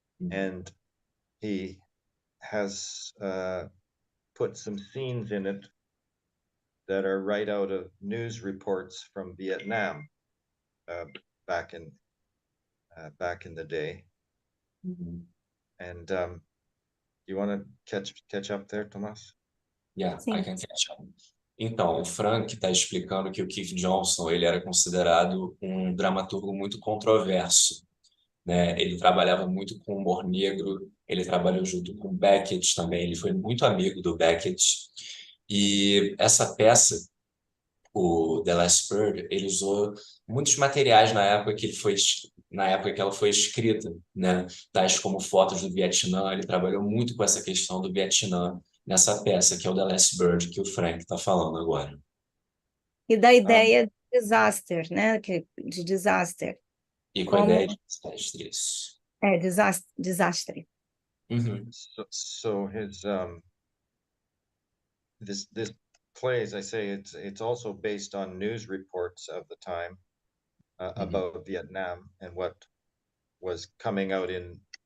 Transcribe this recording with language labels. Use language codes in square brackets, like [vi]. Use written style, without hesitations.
[en] And he has put some scenes in it that are right out of news reports from Vietnam back in the day. And you want to catch up there, Tomas? Yeah, I can catch up. [pt] Então, o Frank está explicando que o Keith Johnstone ele era considerado um dramaturgo muito controverso, né? Ele trabalhava muito com humor negro, ele trabalhou junto com Beckett também, ele foi muito amigo do Beckett. E essa peça, o The Last Bird, ele usou muitos materiais na época que ela foi escrita, né? Tais como fotos do Vietnã, ele trabalhou muito com essa questão do Vietnã nessa peça, que é o The Last Bird, que o Frank está falando agora. E da ideia de disaster, né? De disaster. E com a ideia de desastre, isso. Desastre. [en] So his this play, as I say, it's also based on news reports of the time about Vietnam and what was coming out in